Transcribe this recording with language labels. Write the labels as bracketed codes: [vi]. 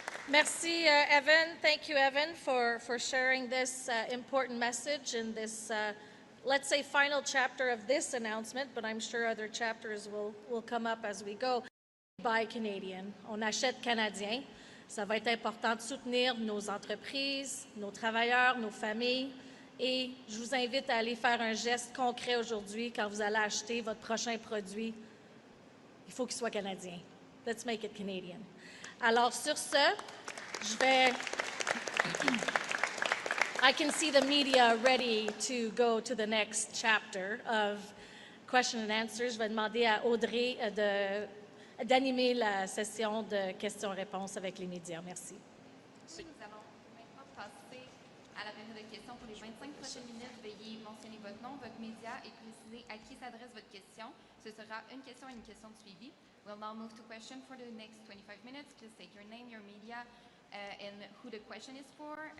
[fr] Merci, Evan. [en] Thank you, Evan, for sharing this important message in this, let's say, final chapter of this announcement, but I'm sure other chapters will come up as we go. Buy Canadian. [fr] On achète canadien. Ça va être important de soutenir nos entreprises, nos travailleurs, nos familles. Et je vous invite à aller faire un geste concret aujourd'hui quand vous allez acheter votre prochain produit. Il faut qu'il soit canadien. [en] Let's make it Canadian. [fr] Alors, sur ce, je vais... [en] I can see the media ready to go to the next chapter of question and answers. [fr] Je vais demander à Audrey d'animer la session de questions-réponses avec les médias. Merci. Nous allons maintenant passer à la période de questions. Pour les 25 prochaines minutes, veuillez mentionner votre nom, votre média et préciser à qui s'adresse votre question. Ce sera une question et une question de suivi. [en] We'll now move to question for the next 25 minutes. Please state your name, your media, and who the question is for.